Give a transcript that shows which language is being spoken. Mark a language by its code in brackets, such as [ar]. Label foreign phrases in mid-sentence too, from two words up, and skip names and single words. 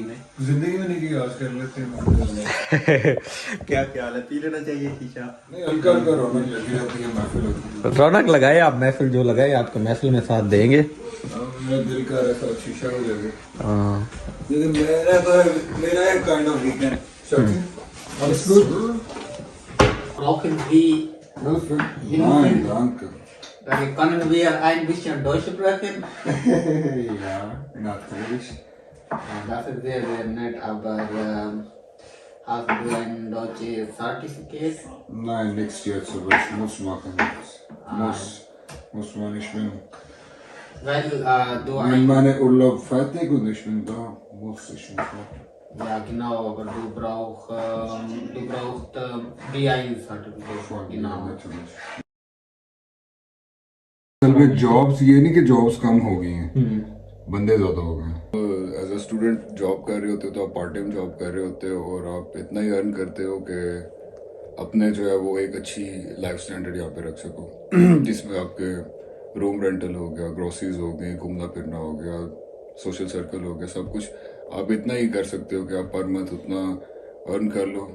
[hi] में नहीं किया, आज कर लेते हैं। क्या ख्याल है, पी लेना चाहिए शीशा? नहीं, हल्का हल्का रौनक लगी रहती है, महफिल होती है। रौनक लगाए आप, महफिल जो लगाए आपको महफिल में साथ देंगे। मेरा दिल का ऐसा शीशा हो जाएगा। हाँ लेकिन मेरा एक [en] kind of weekend [hi] शौकीन। [de] Alles gut? Brauchen wir, Nein, danke. können wir ein bisschen Deutsch sprechen? Ja, natürlich. Das ist sehr, sehr nett, aber hast du ein deutsches Zertifikat? Nein, nichts jetzt, aber ich muss machen. Muss man nicht bin. Weil du Wenn meine Urlaub fertig und ich bin da, muss ich nicht machen. ja genau, aber du brauchst B1-Zertifikat, genau. Natürlich. [hi] असल में जॉब्स, ये नहीं कि जॉब्स कम हो गई हैं, बंदे ज़्यादा हो गए। [en] as a student [hi] जॉब कर रहे होते हो तो आप [en] part time job [hi] कर रहे होते हो और आप इतना ही अर्न करते हो कि अपने जो है वो एक अच्छी [en] life standard [hi] यहाँ पे रख सको, जिसमें आपके [en] room rental [hi] हो गया, ग्रोसरीज हो गई, घूमना फिरना हो गया, [en] social circle [hi] हो गया, सब कुछ आप इतना ही कर सकते हो कि आप [en] per month [hi] उतना अर्न कर लो।